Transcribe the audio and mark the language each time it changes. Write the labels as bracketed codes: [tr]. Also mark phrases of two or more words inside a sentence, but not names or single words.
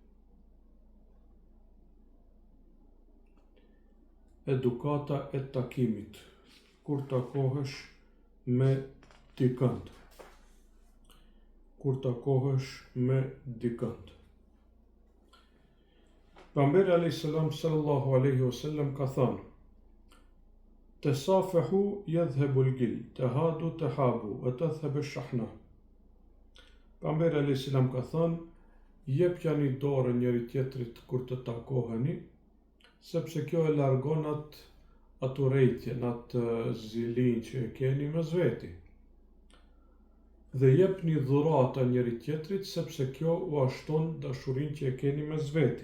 [sq] Edukata e takimit, kur takohesh me dikant. Kur takohesh me dikant. [ar] Pejgamberi عليه السلام صلى الله عليه وسلم [sq] ka thënë: [ar] تصافحوا يذهب الغل تهادوا تحابوا وتذهب الشحناء. [sq] Pejgamberi [ar] عليه السلام [sq] ka thënë: jepjani dorë njëri tjetrit kur të takoheni, sepse kjo e largon atë urrejtjen, atë zilin që e keni mes veti. Dhe jepni dhurata njëri tjetrit, sepse kjo u ashton dashurinë që e keni mes veti.